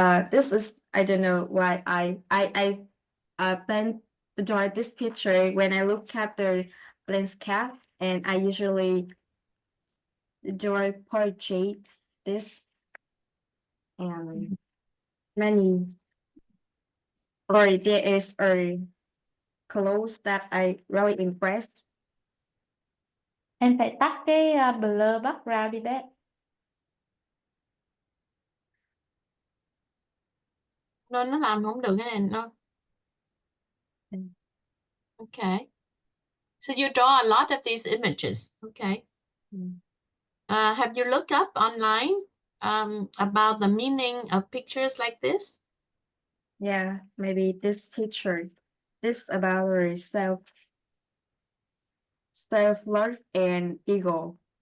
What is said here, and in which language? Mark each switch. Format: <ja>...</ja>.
<en>This is I don't know why I draw this picture when I look at the landscape, and I usually draw portrait this and many, or there is a clothes that I really impressed.</en> <vi>Em phải tắt cái</vi> <en>blur background</en> <vi>đi bé. Nó làm không được cái này nó.</vi> <en>Okay. So you draw a lot of these images. Okay. Have you looked up online about the meaning of pictures like this? Yeah, maybe this picture, this about her self-love and ego.</en>